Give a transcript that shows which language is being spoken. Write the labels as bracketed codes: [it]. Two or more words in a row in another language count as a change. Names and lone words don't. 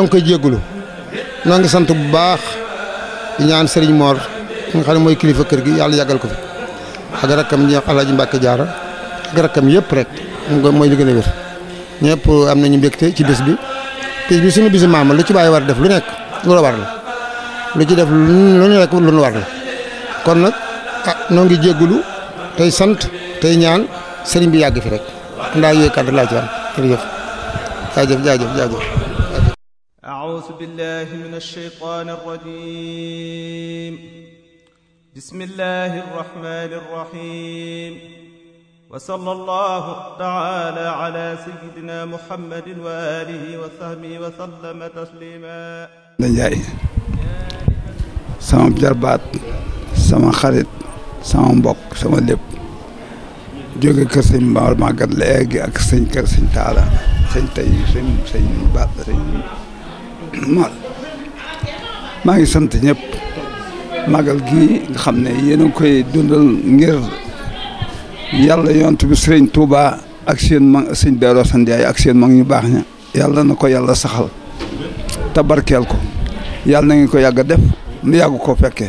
[wo] ngi koy jéggulu noo ngi sant bu baax di ñaan Serigne Mor nga xam ne mooy kilifa kër gi yàlla yàggal ko fi ak rakkam ñi Alaaji Mbàkke Jaara ak rakkam yëpp rek mooy li gën a wér ñëpp am nañu mbégte ci bés bi suñu bisu maam lu ci bàyyi war def lu nekk lu la war la lu ci def lu nekk lu nu war la kon nag noo ngi jéggulu tey sant tey ñaan sëriñ bi yàgg fi rek ndaa yooyu kàddu laa ci am jërëjëf jaajëf [ar] أعوذ بالله من الشيطان الرجيم بسم الله الرحمن الرحيم وصلى الله تعالى على سيدنا محمد وآله وصحبه وسلم تسليما [wo] Njaay sama jarbaat sama xarit sama mbokk sama lépp jóge kër sëñ Mbaor Magat léegi ak kër sëñ Taala sëñ tey sëñ baat sëñ maa ngi sant ñëpp magal gi nga xam ne yéen a ngi koy dundal ngir yàlla yonent bi sëriñ Touba ak seen mag sëñ Darou Assane Ndiaye ak seen mag ñu baax ña yàlla na ko yàlla saxal te barkeel ko yàlla na ngeen ko yàgg a def nu yàgg ko